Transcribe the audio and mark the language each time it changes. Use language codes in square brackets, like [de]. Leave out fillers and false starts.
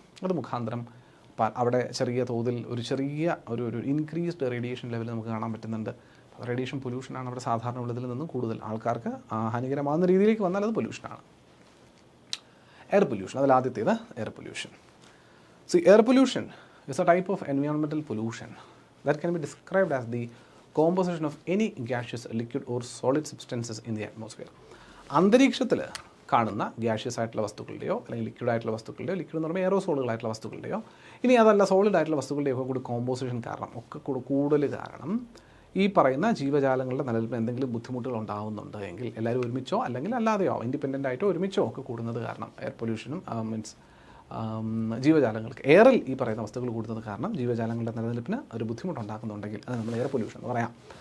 [ml] അത് മുഖാന്തരം അവിടെ ചെറിയ തോതിൽ ഒരു ഇൻക്രീസ്ഡ് റേഡിയേഷൻ ലെവൽ നമുക്ക് കാണാൻ പറ്റുന്നുണ്ട്. റേഡിയേഷൻ പൊല്യൂഷനാണ് അവിടെ സാധാരണ ഉള്ളതിൽ നിന്നും കൂടുതൽ ആൾക്കാർക്ക് ഹാനികരമാകുന്ന രീതിയിലേക്ക് വന്നാൽ അത് പൊല്യൂഷനാണ്. എയർ പൊല്യൂഷൻ, അതിൽ ആദ്യത്തേത് air pollution. [en] Air pollution is a type of environmental pollution that can be described as the composition of any gaseous, liquid or solid substances in the atmosphere. [ml] അന്തരീക്ഷത്തിൽ കാണുന്ന ഗ്യാഷ്യസ് ആയിട്ടുള്ള വസ്തുക്കളുടെയോ അല്ലെങ്കിൽ ലിക്വിഡ് ആയിട്ടുള്ള വസ്തുക്കളുടെയോ, liquid എന്ന് പറയുമ്പോൾ എയറോസോളുകളായിട്ടുള്ള വസ്തുക്കളുടെയോ, ഇനി അതല്ല സോളിഡ് ആയിട്ടുള്ള വസ്തുക്കളുടെയോ ഒക്കെ കൂടി കോമ്പോസിഷൻ കാരണം, ഒക്കെ കൂടുതൽ കാരണം ഈ പറയുന്ന ജീവജാലങ്ങളുടെ നിലനിൽപ്പിന് എന്തെങ്കിലും ബുദ്ധിമുട്ടുകൾ ഉണ്ടാകുന്നുണ്ട് എങ്കിൽ എല്ലാവരും ഒരുമിച്ചോ അല്ലെങ്കിൽ അല്ലാതെയോ ഇൻഡിപെൻഡൻ്റ് ആയിട്ടോ ഒരുമിച്ചോ ഒക്കെ കൂടുന്നത് കാരണം എയർ പൊല്യൂഷനും മീൻസ് ജീവജാലങ്ങൾക്ക് എയറിൽ ഈ പറയുന്ന വസ്തുക്കൾ കൂടുന്നത് കാരണം ജീവജാലങ്ങളുടെ നിലനിൽപ്പിന് ഒരു ബുദ്ധിമുട്ടുണ്ടാക്കുന്നുണ്ടെങ്കിൽ അത് നമ്മൾ എയർ പൊല്യൂഷൻ എന്ന് പറയാം.